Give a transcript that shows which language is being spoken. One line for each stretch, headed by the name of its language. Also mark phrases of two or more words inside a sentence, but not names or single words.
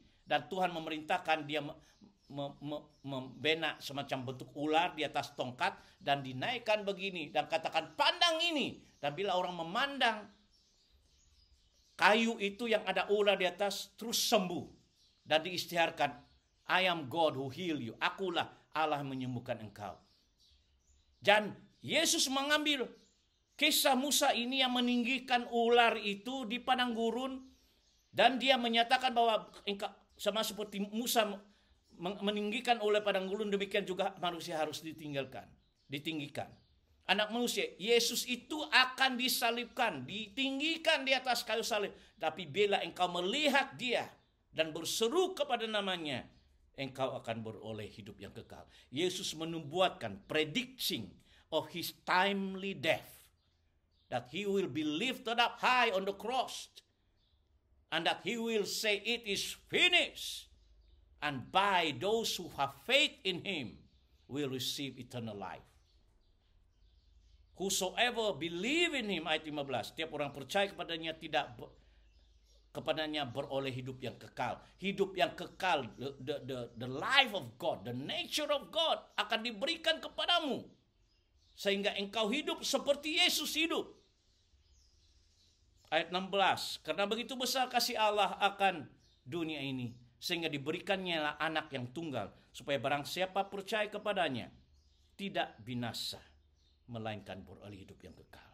Malay: Dan Tuhan memerintahkan dia membena semacam bentuk ular di atas tongkat dan dinaikkan begini dan katakan, pandang ini. Dan bila orang memandang kayu itu yang ada ular di atas, terus sembuh. Dan diisytiharkan,
English: I am God who heal you.
Malay: Akulah Allah menyembuhkan engkau. Dan Yesus mengambil kisah Musa ini yang meninggikan ular itu di padang gurun, dan dia menyatakan bahwa sama seperti Musa meninggikan ular padang gurun, demikian juga manusia harus ditinggikan. Anak manusia, Yesus itu akan disalibkan, ditinggikan di atas kayu salib. Tapi bila engkau melihat dia dan berseru kepada namanya, engkau akan beroleh hidup yang kekal.
English: Yesus menubuatkan predicting of his timely death, that he will be lifted up high on the cross, and that he will say, it is finished. And by those who have faith in him will receive eternal life. Whosoever believe in him,
Malay: ayat 15, setiap orang percaya kepadanya kepadanya beroleh hidup yang kekal. Hidup yang kekal,
English: the life of God, the nature of God
Malay: akan diberikan kepadamu, sehingga engkau hidup seperti Yesus hidup. Ayat 16, karena begitu besar kasih Allah akan dunia ini, sehingga diberikannya anak yang tunggal, supaya barang siapa percaya kepadanya tidak binasa, melainkan beroleh hidup yang kekal.